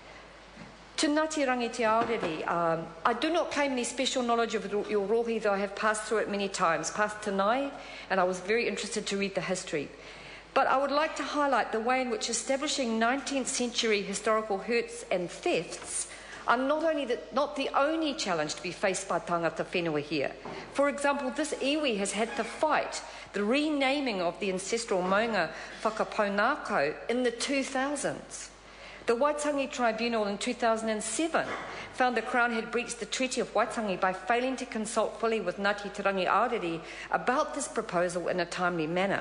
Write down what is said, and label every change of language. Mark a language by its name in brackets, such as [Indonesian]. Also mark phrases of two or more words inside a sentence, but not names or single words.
[English] To Ngāti Rangi Te Aorere, I do not claim any special knowledge of your rohi, though I have passed through it many times, past Tanai, and I was very interested to read the history. But I would like to highlight the way in which establishing 19th century historical hurts and thefts are not the only challenge to be faced by [Māori] tangata whenua [English] here. For example, this iwi has had to fight the renaming of the ancestral maunga whakapaunako in the 2000s. The Waitangi Tribunal in 2007 found the Crown had breached the Treaty of Waitangi by failing to consult fully with Ngāti Te Rangi Aorere about this proposal in a timely manner.